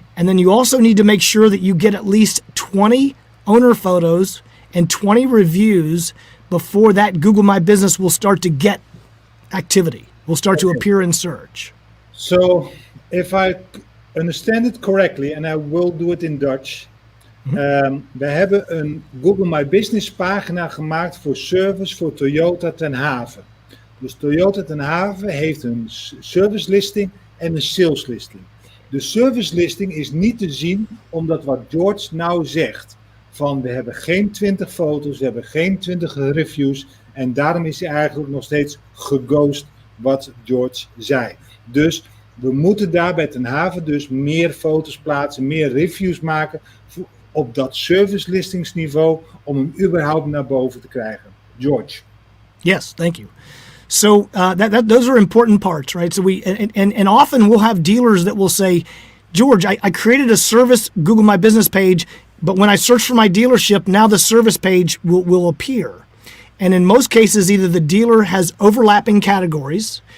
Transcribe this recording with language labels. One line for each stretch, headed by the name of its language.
English: And then you also need to make sure that you get at least 20 owner photos and 20 reviews before that Google My Business will start to get activity, will start to appear in search. So if I understand it correctly, and I will do it in Dutch.
Dutch: We hebben een Google My Business pagina gemaakt voor service voor Toyota ten Haven. Dus Toyota ten Haven heeft een service listing en een sales listing. De service listing is niet te zien omdat wat George nou zegt. Van we hebben geen 20 foto's, we hebben geen 20 reviews. En daarom is hij eigenlijk nog steeds geghost wat George zei. Dus we moeten daar bij ten Haven dus meer foto's plaatsen, meer reviews maken op dat service listingsniveau om hem überhaupt naar boven te krijgen. George.
English: Yes, thank you. So those are important parts, right? So and often we'll have dealers that will say, George, I created a service Google My Business page, but when I search for my dealership, now the service page will appear. And in most cases, either the dealer has overlapping categories.